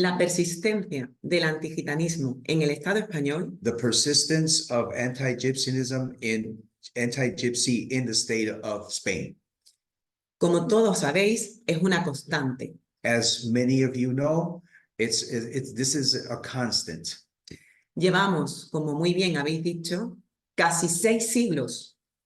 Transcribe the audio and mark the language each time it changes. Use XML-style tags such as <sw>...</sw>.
<es>la persistencia del antigitanismo en el Estado español,</es> <en>the persistence of anti-Gypsyism anti-Gypsy in the state of Spain.</en> <es>como todos sabéis, es una constante.</es> <en>As many of you know, this is a constant.</en> <es>Llevamos, como muy bien habéis dicho, casi 6 siglos.</es>